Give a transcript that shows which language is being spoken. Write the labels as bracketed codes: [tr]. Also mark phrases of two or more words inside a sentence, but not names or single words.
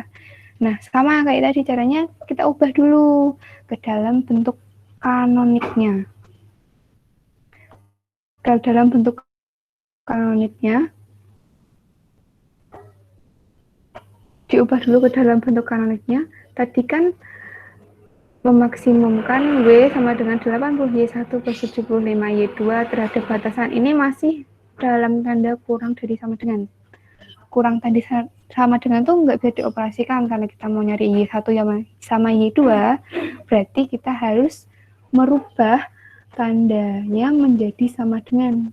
[id] Nah, sama kayak tadi caranya kita ubah dulu ke dalam bentuk kanoniknya. Kalau dalam bentuk kanoniknya, diubah dulu ke dalam bentuk kanoniknya. Tadi kan memaksimumkan W sama dengan 80Y1 plus 75Y2 terhadap batasan ini masih dalam tanda kurang dari sama dengan. Kurang tadi sama dengan tuh nggak bisa dioperasikan karena kita mau nyari Y1 sama Y2, berarti kita harus merubah tandanya menjadi sama dengan.